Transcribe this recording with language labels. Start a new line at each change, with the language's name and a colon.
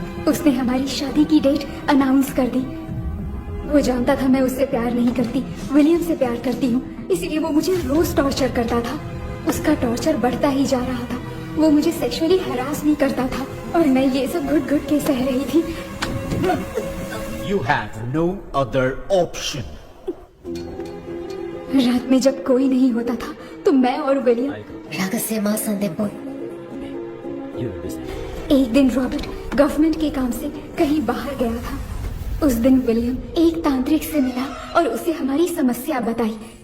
Hindi: उसने हमारी शादी की डेट अनाउंस कर दी। वो जानता था मैं उससे प्यार नहीं करती, विलियम से प्यार करती हूँ, इसीलिए वो मुझे रोज टॉर्चर करता था। उसका टॉर्चर बढ़ता ही जा रहा था। वो मुझे सेक्सुअली हरास नहीं करता था और मैं ये सब घुट घुट के सह रही थी।
English: You have no other option.
Hindi: रात में जब कोई नहीं होता था तो मैं और विलियम रहस्यमा संदेपुर। एक दिन रॉबर्ट गवर्नमेंट के काम से कहीं बाहर गया था। उस दिन विलियम एक तांत्रिक से मिला और उसे हमारी समस्या बताई।